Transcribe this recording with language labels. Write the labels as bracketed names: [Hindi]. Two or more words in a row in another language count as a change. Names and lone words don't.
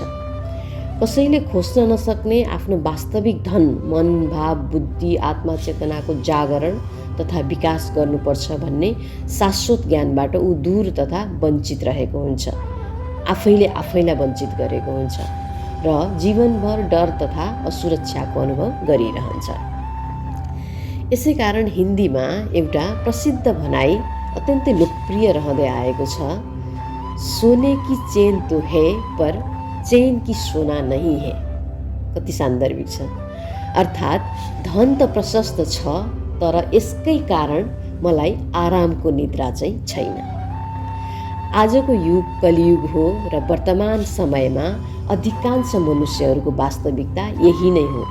[Nepali] कसैले खोज्न नसक्ने आफ्नो वास्तविक धन मन भाव बुद्धि आत्मा चेतनाको जागरण तथा विकास गर्नुपर्छ भन्ने शाश्वत ज्ञानबाट ऊ दूर तथा वञ्चित रहेको हुन्छ, आफैले आफैलाई वञ्चित गरेको हुन्छ र जीवनभर डर तथा असुरक्षाको अनुभव गरिरहन्छ। यसै कारण हिन्दीमा एउटा प्रसिद्ध भनाइ अत्यन्तै लोकप्रिय रहँदै आएको छ, [Hindi] सोने की चेन तो है पर चेन की सोना नहीं है। [Nepali] कति सान्दर्भिक छ। अर्थात् धन त प्रशस्त छ, तर यसकै कारण मलाई आरामको निद्रा चाहिँ छैन। आजको युग कलियुग हो र वर्तमान समयमा अधिकांश मनुष्यहरूको वास्तविकता यही नै हो।